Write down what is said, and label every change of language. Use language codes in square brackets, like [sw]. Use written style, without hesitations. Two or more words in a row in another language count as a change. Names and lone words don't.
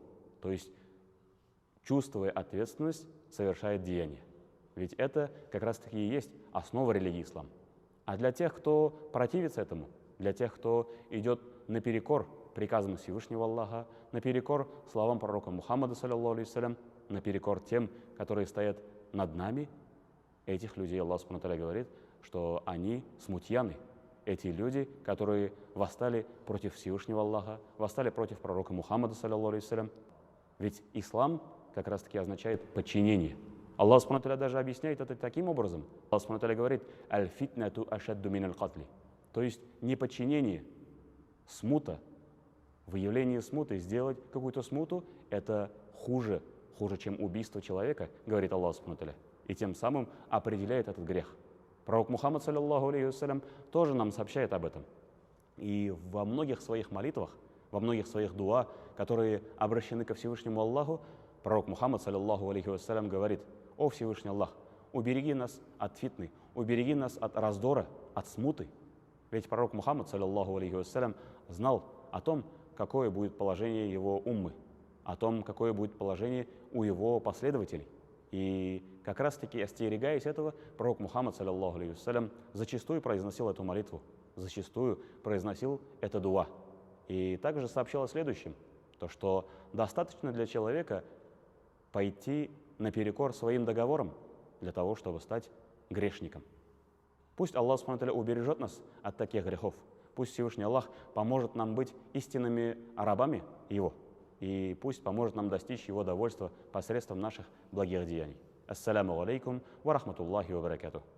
[ru] То есть, чувствуя ответственность, совершает деяния. Ведь это как раз-таки и есть основа религии ислам. А для тех, кто противится этому, для тех, кто идет наперекор приказам Всевышнего Аллаха, наперекор словам пророка Мухаммада, [ar] صلى الله عليه وسلم, [ru] наперекор тем, которые стоят над нами, этих людей [ar] الله سبحانه تعالى [ru] говорит, что они смутьяны. Эти люди, которые восстали против Всевышнего Аллаха, восстали против пророка Мухаммада, [ar] صلى الله عليه وسلم. [ru] Ведь ислам как раз-таки означает подчинение. [ar] الله سبحانه تعالى [ru] даже объясняет это таким образом. [ar] الله سبحانه تعالى [ru] говорит: [ar] «الفتنة أشد من القتل». [ru] То есть неподчинение, смута, выявление смуты, сделать какую-то смуту – это хуже, чем убийство человека, говорит [ar] الله سبحانه وتعالى, [ru] и тем самым определяет этот грех. Пророк Мухаммад, [ar] صلى الله عليه وسلم, [ru] тоже нам сообщает об этом. И во многих своих молитвах, во многих своих дуа, которые обращены ко Всевышнему Аллаху, пророк Мухаммад, [ar] صلى الله عليه وسلم, [ru] говорит: «О Всевышний Аллах, убереги нас от фитны, убереги нас от раздора, от смуты». Ведь пророк Мухаммад, [ar] صلى الله عليه وسلم, [ru] знал о том, какое будет положение его уммы, о том, какое будет положение у его последователей. И как раз-таки, остерегаясь этого, пророк Мухаммад, [ar] صلى الله عليه وسلم, [ru] зачастую произносил эту молитву, зачастую произносил это дуа. И также сообщал о следующем, то что достаточно для человека пойти наперекор своим договорам для того, чтобы стать грешником. Пусть [ar] الله سبحانه وتعالى [ru] убережет нас от таких грехов. Пусть Всевышний Аллах поможет нам быть истинными рабами Его. И пусть поможет нам достичь Его довольства посредством наших благих деяний. [ar] السلام عليكم ورحمة الله وبركاته.